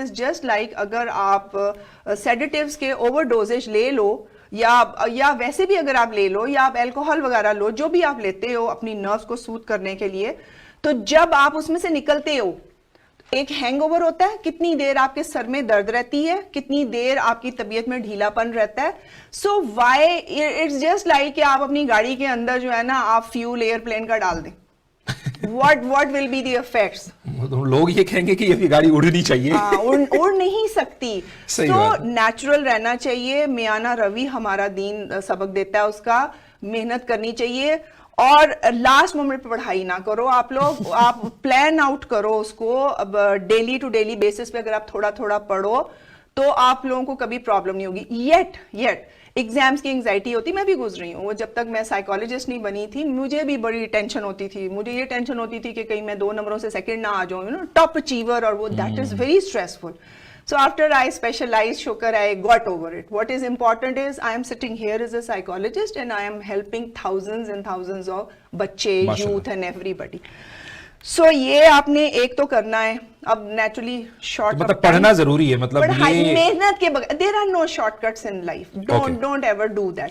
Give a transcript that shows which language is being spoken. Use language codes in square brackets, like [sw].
[en] it is just like [ur] اگر آپ سیڈیٹیوز کے اوور ڈوزیج لے لو, یا ویسے بھی اگر آپ لے لو, یا آپ الکوہول وغیرہ لو, جو بھی آپ لیتے ہو اپنی نروز کو سوتھ کرنے کے لیے, تو جب آپ اس میں سے نکلتے ہو ایک ہینگ اوور ہوتا ہے, کتنی دیر آپ کے سر میں درد رہتی ہے, کتنی دیر آپ کی طبیعت میں ڈھیلا پن رہتا ہے. [en] so why it's just like [ur] کہ آپ اپنی گاڑی کے اندر جو ہے نا آپ فیول ایئر پلین کا ڈال دیں. [en] What will be the effects? [ur] لوگ یہ کہیں گے کہ یہ گاڑی اڑنی چاہیے, اڑ نہیں سکتی. تو نیچرل رہنا چاہیے, میانہ روی ہمارا دین سبق دیتا ہے اس کا, محنت کرنی چاہیے, اور لاسٹ مومنٹ پہ پڑھائی نہ کرو آپ لوگ. آپ پلان آؤٹ کرو اس کو, اب ڈیلی ٹو ڈیلی بیسس پہ اگر آپ تھوڑا تھوڑا پڑھو تو آپ لوگوں کو کبھی پرابلم نہیں ہوگی. یٹ ایگزامس کی انگزائٹی ہوتی, میں بھی گزری ہوں. وہ جب تک میں سائیکالوجسٹ نہیں بنی تھی مجھے بھی بڑی ٹینشن ہوتی تھی. مجھے یہ ٹینشن ہوتی تھی کہ کہیں میں 2 نمبروں سے سیکنڈ نہ آ جاؤں, ٹاپ اچیور, اور وہ [en] That is very stressful. So after I specialized, shukar, I got over it. What is important is I am sitting here as a psychologist and I am helping thousands and thousands of بچے, youth and everybody. [ur] So یہ آپ نے ایک تو کرنا ہے. اب naturally short مطلب پڑھنا ضروری ہے, مطلب محنت کے بغیر, [en] there are no shortcuts in life. Don't ever do that.